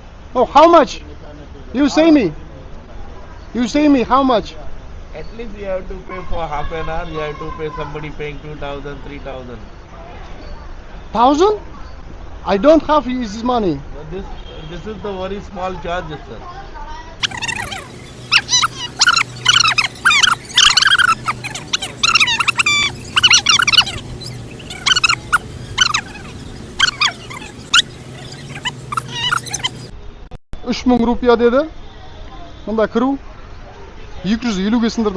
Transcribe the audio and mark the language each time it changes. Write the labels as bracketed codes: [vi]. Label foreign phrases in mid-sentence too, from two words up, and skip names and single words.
[en] Oh, how much? You say me. You say me how much? At least you have to pay for half an hour. You have to pay somebody paying 2,000, 3,000. 1,000? I don't have this money. But this is the very small charges, sir. [kk] Үш мың рупия деді. Мында кіру 250-ге сындырдым.